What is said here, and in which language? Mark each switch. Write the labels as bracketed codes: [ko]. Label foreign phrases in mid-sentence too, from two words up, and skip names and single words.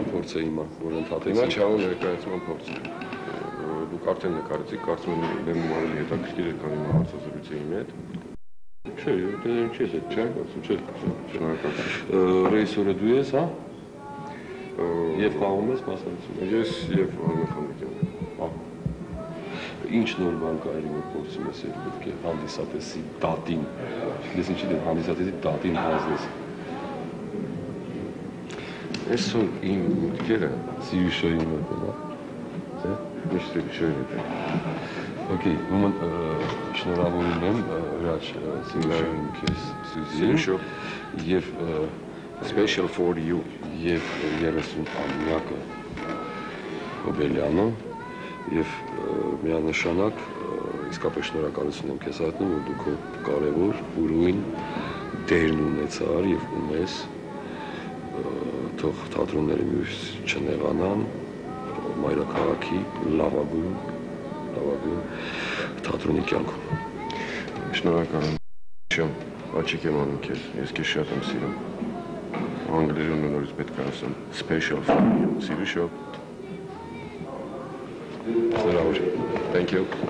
[hy] փորձ է հիմա, որ ընդհատեցի։ Հիմա չաղու ներկայացման փորձ է։ Դուք արդեն նկարեցիք, կարծում եմ բեմում ավելի հետաքրքիր է, քան հիմա հարցազրույցի հետ։ Չէ, դե ինչի՞ է, չէ՞, կարծում չէ։ Ռեժիսորը դու ես, հա։ Եվ խաղում ես մասնակցում։ Ես եւ Արմեն Խանոյանը։ Ինչ նոր բան կա այլ որ փորձում ես պետք է հանդիսատեսի դատին։ Ես ինչի՞ դեմ հանդիսատեսի դատին հանձնես։ Այսօր իմ մտքերը Սիրուշոյի մոտ է, հա։ Միշտ Սիրուշոյի հետ է։ Okay, ուրեմն շնորհավորում եմ հրաչ Սիրուշոյին քեզ Սիրուշո եւ [en] special for you [hy] եւ 30-ամյակը Հոբելյանը եւ միանշանակ իսկապես շնորհակալություն եմ քեզ հայտնում որ դու քո կարևոր ուրույն դերն ունեցար եւ ունես թող թատրոնները մյուս չնեղանան մայրաքաղաքի լավագույն թատրոնի կյանքում շնորհակալ եմ աչիկ եմ անում քեզ ես քեզ շատ եմ սիրում անգլերեն նորից պետք է ասեմ [en] special for you [hy] Սիրուշո [en] Thank you.